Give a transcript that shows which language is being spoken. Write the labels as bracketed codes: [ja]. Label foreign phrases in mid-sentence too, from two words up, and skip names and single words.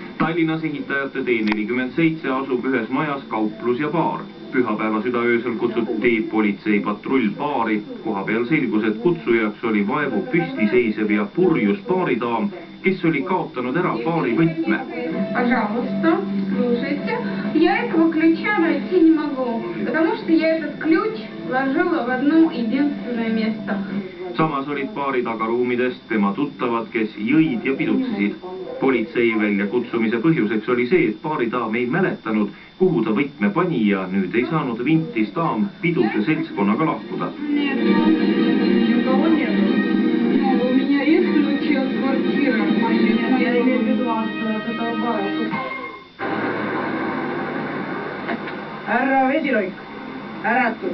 [et] Tallinnas ehitajate T47 asub ühes majas kauplus ja baar. Pühapäeva südaöösel kutsuti politseipatrull baari. Kohapeal selgus, et kutsujaks oli vaevu püstiseisev ja purjus baaridaam, kes oli kaotanud ära baari võtme. [ru] Пожалуйста, слушайте. Я этого ключа найти не могу, потому что я этот ключ ложила в одно единственное место. [et] Samas olid baari tagaruumidest tema tuttavad, kes jõid ja pidutsesid. Politsei väljakutsumise põhjuseks oli see, et baaridaam ei mäletanud, kuhu ta võtme pani ja nüüd ei saanud vintis daam pidude seltskonnaga lahkuda. Härra Vesiloik, äratud.